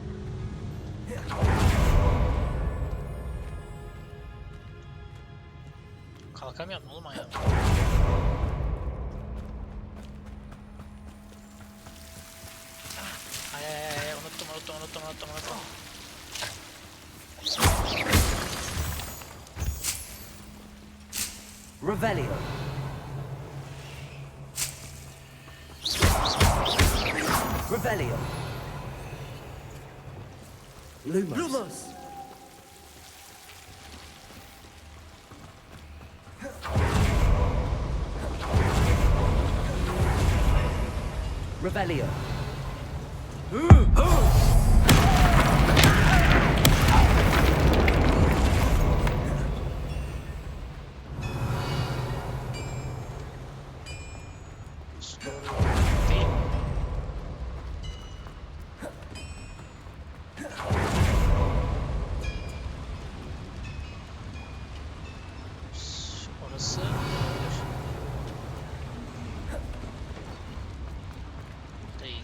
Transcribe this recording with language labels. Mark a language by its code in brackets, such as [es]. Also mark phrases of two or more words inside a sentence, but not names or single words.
[tr] Kalkamıyorum oğlum ayağa. Ay unuttum. [la] Revelio. Revelio. Lumos. Revelio. [tr] Değil. Orası değil.